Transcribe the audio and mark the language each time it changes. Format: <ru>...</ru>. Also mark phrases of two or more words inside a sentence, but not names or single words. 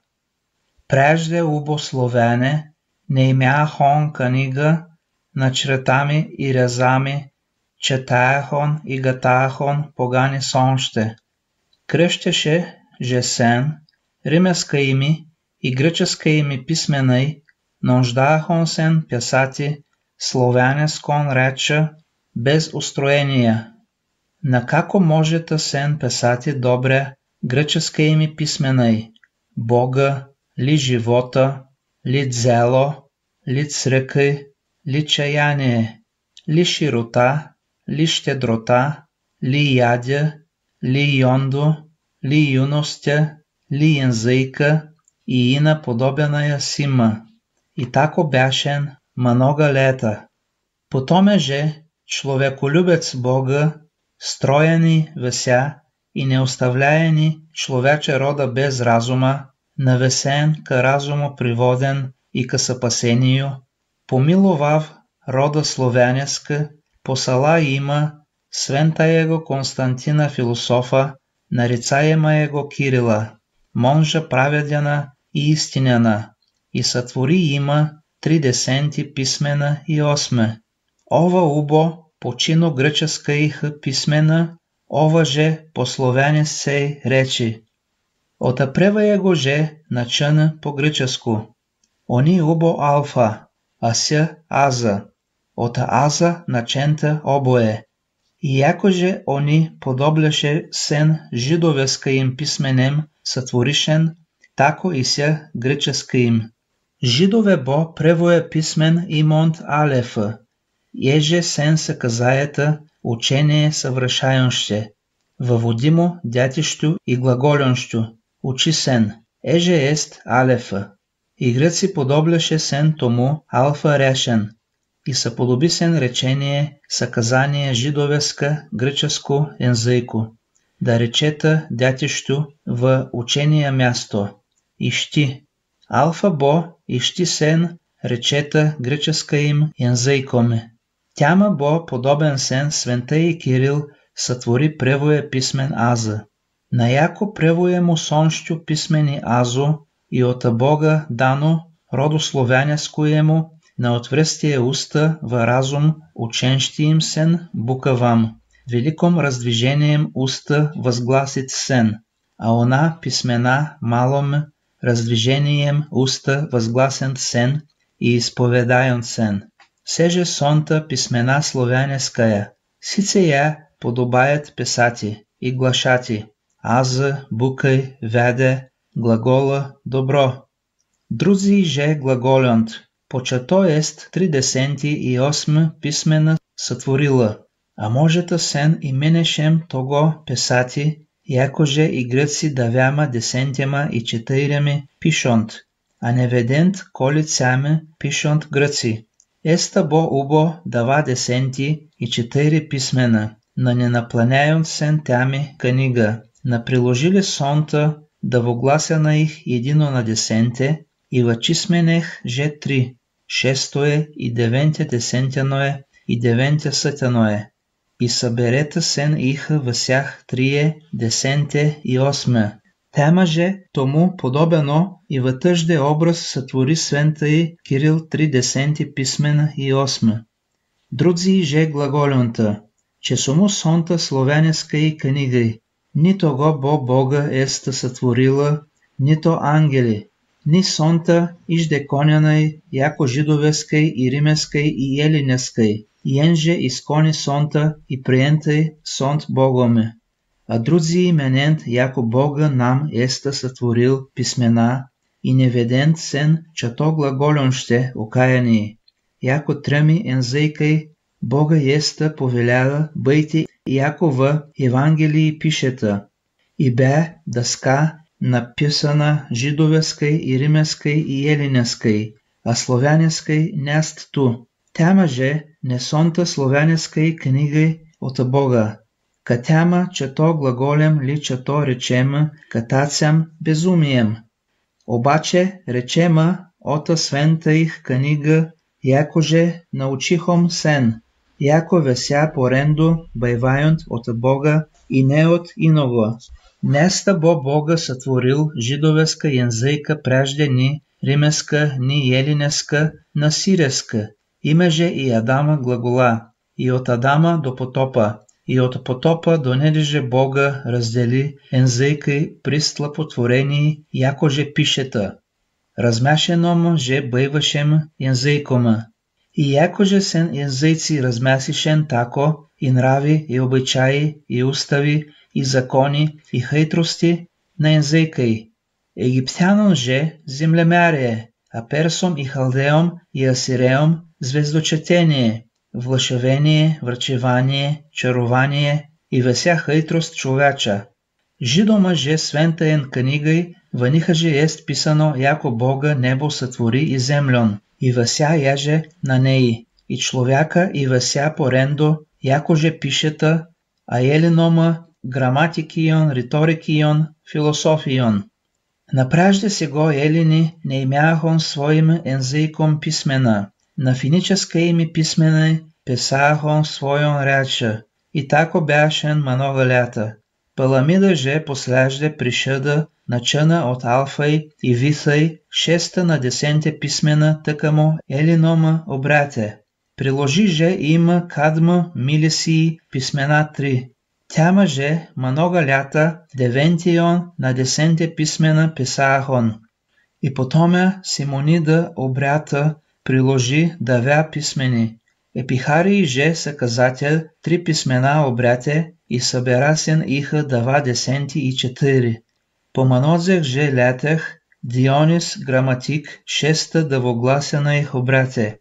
<cu>Прежде убословене не имяхон книга на чретами и резами, четаяхон и гатаяхон погани сонще. Кръщеше же сен, римеска ими и гръческа ими писменай, нуждаяхон сен писати славянескон реча без устроения. На како можете сен писати добре гръческа ими писменай? Бога, ли живота, ли дзело, ли цръкъй, ли чаяние, ли широта, ли щедрота, ли ядя, ли йондо, ли юностя, ли янзыйка и ина подобеная сима. И тако бяшен много лета. Потоме же човеколюбец Бога, строени веся и не оставляени човече рода без разума, навесен ка разуму приводен и ка съпасению, помиловав рода славянеска, посала има свента его Константина философа, нарицаема его Кирила, монжа праведена и истинена, и сътвори има 30 писмена и 8. Ова убо почино гръческа иха писмена, ова же по славянес сей речи. Отапрева его же начана по гръческу. Они убо алфа, ася аза. Ота аза начента обое. И якоже они подобляше сен жидовеска им писменем сътворишен, тако и ся гръческа им. Жидове бо превое писмен имонт алефа. Еже сен се казаета учение съвършающее. Въводимо дятищу и глаголенщу. Учи сен. Еже ест алефа. И гръци подобляше сен тому алфа решен. И съподоби сен речение съказание жидовеска гръческо ензыйку. Да речета дятищу в учение място. Ищи. Алфа бо ищи сен речета гръческа им ензыйкоме. Тяма бо подобен сен свентъй Кирил сътвори превое писмен аза. Наяко превое му сонщу писмени азо и ота Бога дано родословянескоему на отвръстие уста в разум ученщи им сен букавам. Великом раздвижением уста възгласит сен, а она писмена малом раздвижением уста възгласен сен и изповедаен сен. Сеже сонта писмена славянеская, сице я подобаят писати и глашати, аза, букай, веде, глагола, добро. Друзи же глаголянт, почето ест 38 писмена сътворила, а можета сен и менешем того писати, якоже и гръци давяма 10 и 4 пишонт, а неведент колицяме пишонт гръци. Еста бо убо дава 10 и 4 писмена, на ненапланяют сен тями книга, на приложили сонта да воглася на их едино на 10 и вачисменех же 3, 6 и 9 десентяное и 9 сътяное. И съберете сен иха въсях 3, 10 и 8. Тема же тому подобено и в тъжде образ сътвори свента и Кирил 30 писмена и 8. Друдзи же глаголюнта, че сому сонта славянеска и книгай, нито го бо Бога еста сътворила, нито ангели, ни сонта ижде конянай, яко жидовескай и римескай и елинескай, енже изкони сонта и приентай сонт Богоме. А друдзи именент, яко Бога нам еста сътворил писмена, и неведент сен, чато глаголюнще окаяни, яко тръми ензыйкай, Бога еста повелява, бъйте, яко в Евангелии пишета, и бе дъска написана жидовескай и римескай и елинескай, а славянескай нест ту. Тяма же не сонта славянескай книгай от Бога. Катяма чето глаголем ли чето речема, катацям безумием. Обаче речема ота свента их книга, якоже научихом сен, яко веся поренду байваюнт от Бога и не от иного. Неста Бога сътворил жидовеска янзейка прежде ни римеска, ни елинеска, на сиреска. Имеже и Адама глагола, и от Адама до потопа, и от потопа до недеже Бога раздели янзейкой пристлапотворени, якоже пишета. Размяшеном же бъйвашем янзейкома. И якоже сен янзейци размясишен тако, и нрави, и обичаи, и устави, и закони, и хитрости на янзейкой. Египтянон же землемярие, а персом и халдеом и асиреом звездочетение, влашевение, врачевание, чарование и вся хитрост човеча. Жидома же свентаен книгой, въниха же ест писано, яко Бога небо сътвори и землен, и вся яже на неи, и човека и вся порендо, яко же пишета, а елинома граматикион, риторикион, философион. Напражде сего елини не имяхон своим езиком писмена, на финическа ими писмена писахон своем реча, и тако бяшен много лята. Паламида же последже пришъда начана от Алфай и Висай 6 на 10 писмена тъкамо елинома обрате. Приложи же има кадма милисии писмена 3. Тяма же много лята 9 на 10 писмена писахон. И потоме Симонида обрята приложи 9 писмени. Епихарий же съказател 3 писмена обрате и съберасен иха 24. По манозех же летех Дионис граматик 6 дъвогласена их обрате.</cu>